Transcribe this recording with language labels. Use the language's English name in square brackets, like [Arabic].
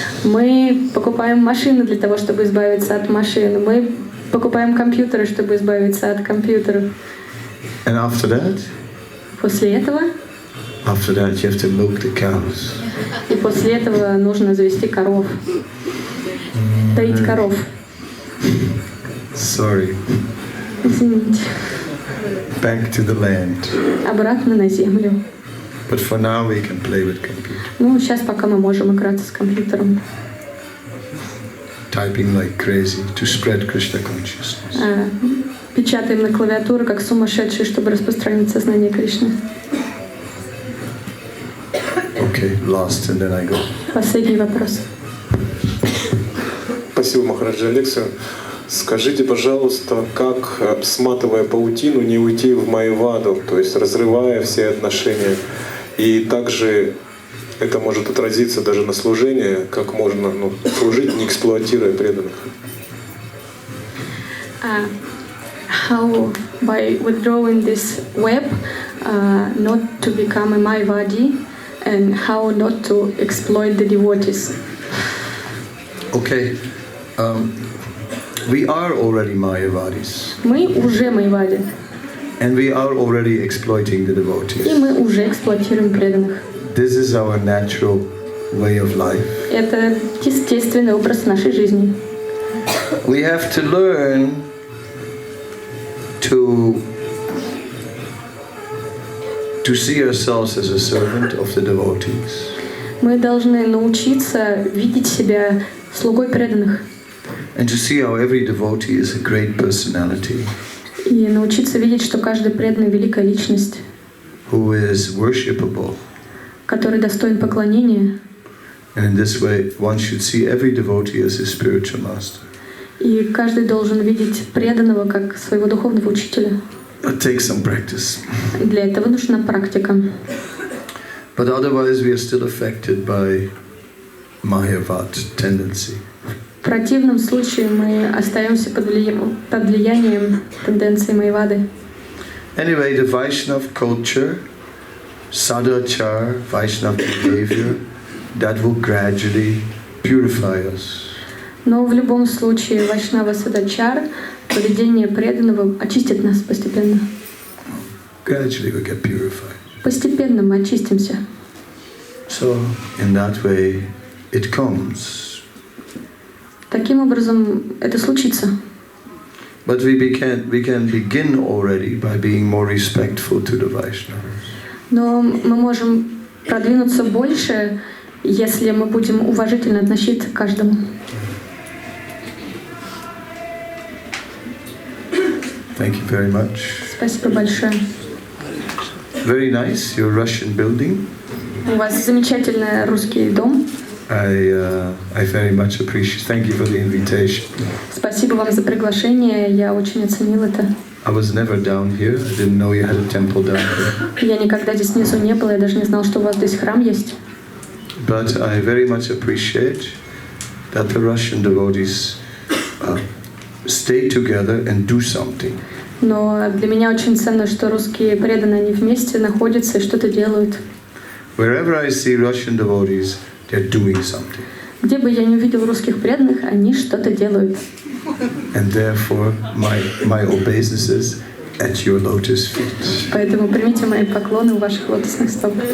[Russian] Мы покупаем машины для того, чтобы избавиться от машин. Мы покупаем компьютеры, чтобы избавиться от компьютеров. [English] And after that? [Russian] После этого? [English] After that, you have to milk the cows. [Russian] И после этого нужно завести коров. Доить коров. [English] Sorry. [Russian] Извините. [English] Back to the land. [Russian] Обратно на землю. [English] But for now, we can play with computers. [Russian] Ну, сейчас пока мы можем играться с компьютером. [English] Typing like crazy to spread Krishna consciousness. [Russian] Печатаем на клавиатуре как сумасшедшие, чтобы распространить сознание Кришны. [English] Okay, last, and then I go. [Russian] Последний вопрос. Спасибо, Махараджа Алексия. Скажите, пожалуйста, как, сматывая паутину, не уйти в майяваду, то есть разрывая все отношения? И также это может отразиться даже на служении, как можно служить, не эксплуатируя преданных. [English] How by withdrawing this web, not to become a Mayavadi, and how not to exploit the devotees. Okay. We are already Mayavadis. [Russian] Мы уже Майявади. [English] And we are already exploiting the [Russian] И [English] devotees. [Russian] мы уже эксплуатируем преданных. [English] This is our natural way of life. [Russian] Это естественный образ нашей жизни. [English] We have to learn to see ourselves as a servant of the devotees. [Russian] Мы должны научиться видеть себя слугой преданных. [English] And to see how every devotee is a great personality. [Russian] И научиться видеть, что каждый преданный — великая личность, [English] Who is worshipable. [Russian] который достоин поклонения. [English] And in this way, one should see every devotee as his spiritual master. [Russian] И каждый должен видеть преданного как своего духовного учителя. [English] It takes some practice. [Russian] Для этого нужна практика. [English] But otherwise, we are still affected by Mayavad tendency. [Russian] В противном случае мы остаемся под влиянием тенденции Майявады. [English] Anyway, the Vaishnav culture, sadachar, Vaishnav behavior, that will gradually purify us. [Russian] Но в любом случае Вайшнава Садачар, поведение преданного, очистит нас постепенно. [English] Gradually we get purified. [Russian] Постепенно мы очистимся. [English] So, in that way, it comes. [Russian] Таким образом, это случится. [English] But we can begin already by being more respectful to the Vaishnavas. [Russian] Но мы можем продвинуться больше, если мы будем уважительно относиться к каждому. [English] Thank you very much. [Russian] Спасибо большое. [English] Very nice, your Russian building. [Russian] У вас замечательный русский дом. [English] I very much appreciate. Thank you for the invitation. [Russian] Спасибо вам за приглашение. Я очень оценил это. [English] I was never down here. I didn't know you had a temple down here. [Russian] Я никогда здесь внизу не была. Я даже не знал, что у вас здесь храм есть. [English] But I very much appreciate that the Russian devotees stay together and do something. [Russian] Но для меня очень ценно, что русские преданные, они вместе находятся и что-то делают. [English] Wherever I see Russian devotees, they're doing something. [Russian] Где бы я не увидел русских преданных, они что-то делают. [English] And therefore, my obeisances at your lotus feet. [Russian] Поэтому примите мои поклоны у ваших лотосных стоп.